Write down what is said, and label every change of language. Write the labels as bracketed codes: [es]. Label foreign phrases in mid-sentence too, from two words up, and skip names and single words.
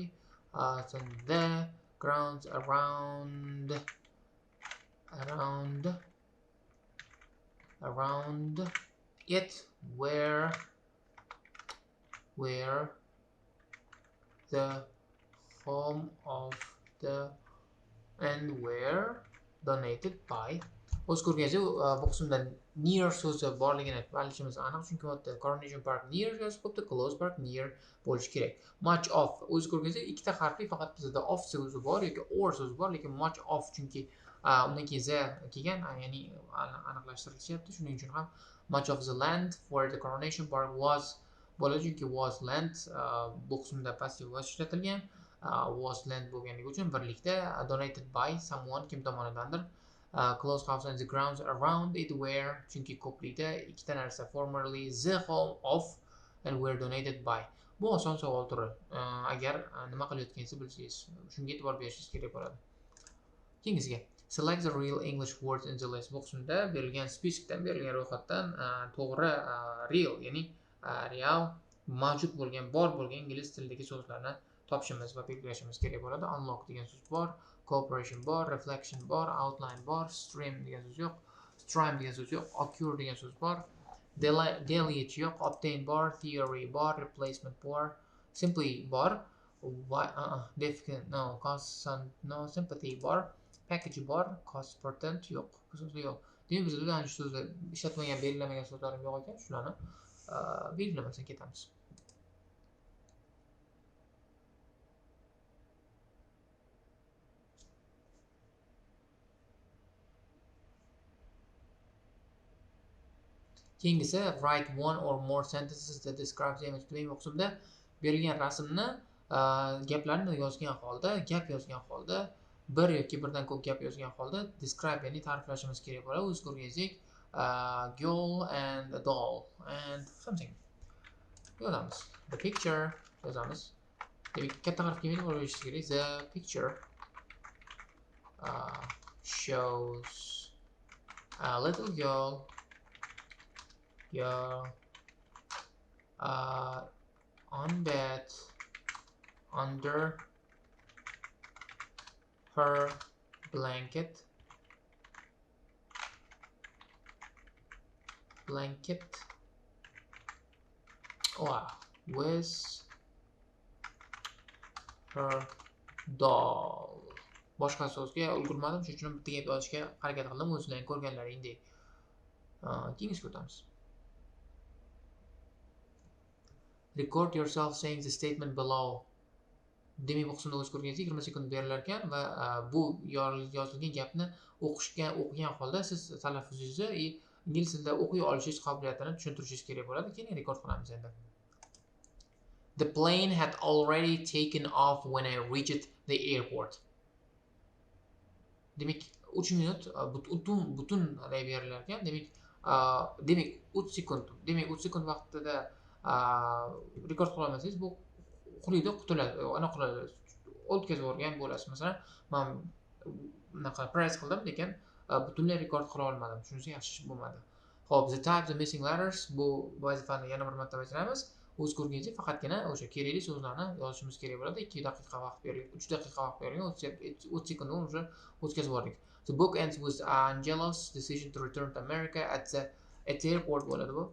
[en] So the grounds around it were where the home of the and were donated by. [uz] O'z ko'rganingizdek, bu qismda near so'zi borligini aytib olishimiz aniq, chunki bu yerda Coronation Park near yozib qo'yibdi, [en] close park near [uz] bo'lishi kerak. [en] Much of, [uz] o'z ko'rganingizdek, ikkita harfli faqat bizda of so'zi bor yoki or so'zi bor, lekin [en] much of [uz] chunki undan keyin z kelgan, ya'ni aniqlashtirilishyapti. Shuning uchun ham [en] much of the land for the Coronation Park was [uz] bo'ladi, chunki [en] was land [uz] bu qismda passiv voice ishlatilgan. [en] Was land [uz] bo'lganligi uchun birlikda, [en] donated by someone, kim tomonidandir. Close house and the grounds around it were, [uz] chunki ko'plikda ikkita narsa, [en] formerly the home of and were donated by. [uz] Bu oson savol turi. Agar nima qilayotganingizni bilsangiz, shunga e'tibor berishingiz kerak bo'ladi. [en] Keyingisiga select the real English words in the list. [uz] Bu qismda berilgan speskdan, berilgan ro'yxatdan to'g'ri real, ya'ni real mavjud bo'lgan, bor bo'lgan ingliz tilidagi so'zlarni topishimiz va belgilashimiz kerak bo'ladi. Unlock degan so'z bor, cooperation bor, reflection bor, outline bor, stream degan so'z yo'q, stream degan so'z yo'q, occur degan so'z bor, delete yo'q, obtain bor, theory bor, replacement bor, simply bor, definite no, constant no, sympathy bor, package bor, correspondent yo'q. Bu so'zlar yo'q. Demak, bizda ana shu so'zlar ishlatmagan, belgilamagan so'zlarim yo'q ekan, shularni belgilamasdan ketamiz. [en] Keyingisi write one or more sentences that describe the image. [uz] Bu qismda berilgan rasmni gaplarni yozgan holda, gap yozgan holda, bir yoki birdan ko'p gap yozgan holda describe, ya'ni ta'riflashimiz kerak bo'ladi. O'z ko'rganingizdek, [en] girl and a doll and something. [uz] Yozamiz. [en] The picture [uz] yozamiz. Demak, katta harf kelmaydi, qo'yishingiz kerak. [en] The picture shows a little girl on bed under her blanket with her doll. [uz] Boshqa so'zga ulgurmadim, shuning uchun bitta gap yozishga harakat qildim, o'zingizlar ko'rganlaringdek. Keyingisiga o'tamiz. [en] Record yourself saying the statement below. [uz] Demak, bu qismda o'z ko'rganingizdek 20 sekund berilar ekan va bu yozilgan gapni o'qigan holda siz talaffuzingizni ingliz tilida o'qiy olishingiz qobiliyatini tushuntirishingiz kerak bo'ladi. Keyin rekord qilamiz endi. [en] The plane had already taken off when I reached the airport. [uz] Demak, 3 minut butun berilar ekan. Demak, 3 sekund. Demak, 3 sekund vaqtida rekord qila olmasangiz, bu qulida qutuladi. Ana quladi. O'tkazib o'rgan bo'lasiz. Masalan, men bunaqa press qildim, lekin butunlay rekord qila olmadim. Shunisi yaxshi bo'lmadi. Xo'p, [en] the types, the missing letters, [uz] bu vazifani yana bir marta bajaramiz. O'z ko'rganingizdek, faqatgina o'sha kerakli so'zlarni yozishimiz kerak bo'ladi. 2 daqiqa vaqt berilgan, 3 daqiqa vaqt berilgan, 30 sekundni o'sha o'tkazib o'rdik. [en] The book ends with Angelo's decision to return to America at the airport [uz] bo'ladi bu.